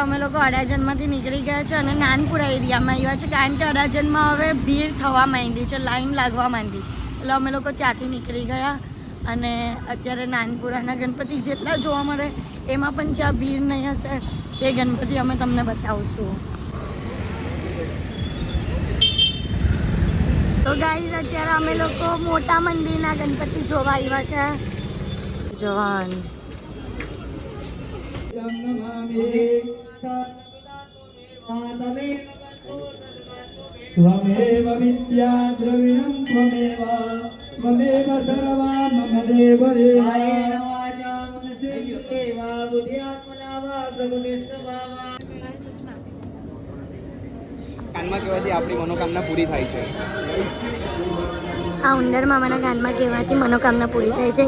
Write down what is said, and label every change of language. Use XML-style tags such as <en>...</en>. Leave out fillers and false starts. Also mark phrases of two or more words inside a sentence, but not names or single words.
<gu>અમે લોકો અડાજણમાંથી નીકળી ગયા છે અને નાનપુરા એરિયામાં આવ્યા છે કારણ કે અડાજણમાં હવે ભીડ થવા માંડી છે, લાઈન લાગવા માંડી છે, એટલે અમે લોકો ત્યાંથી નીકળી ગયા અને અત્યારે નાનપુરાના ગણપતિ જેટલા જોવા મળે એમાં પણ જ્યાં ભીડ નહીં હશે તે ગણપતિ અમે તમને બતાવશું. તો ગાઈઝ અત્યારે અમે લોકો મોટા મંદિરના ગણપતિ જોવા આવ્યા છે. જવાન</gu> <sa>त्वमेव विद्या द्रविणं त्वमेव सर्वा मम</sa> <gu>કાનમાં કહેવાથી આપણી મનોકામના પૂરી થાય છે. આ ઉંદર મામાના કાનમાં કહેવાથી મનોકામના પૂરી થાય છે.</gu>